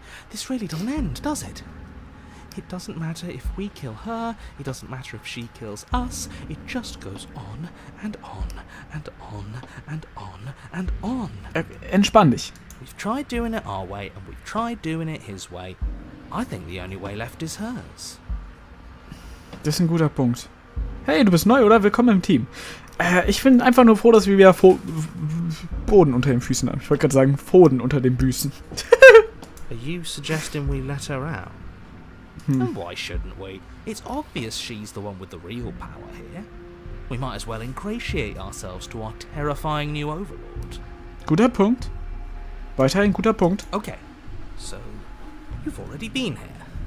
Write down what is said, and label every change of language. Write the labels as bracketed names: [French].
[English] This really doesn't end, does it? It doesn't matter if we kill her, it doesn't matter if she kills us, it just goes on and on and on and on and on. [German] Entspann dich. [English] We've tried doing it our way and we've tried doing it his way. I think the only way left is hers. [German] Das ist ein guter Punkt. Hey, du bist neu, oder? Willkommen im Team. Ich bin einfach nur froh, dass wir wieder Boden unter den Füßen haben. Ich wollte gerade sagen, Pfoden unter den Büßen. [English] Are you suggesting we let her out? And why shouldn't we? It's obvious she's the one with the real power here. We might as well ingratiate ourselves to our terrifying new overlord. [German] Guter Punkt. Weiterhin guter Punkt. [English] Okay, so you've already been here.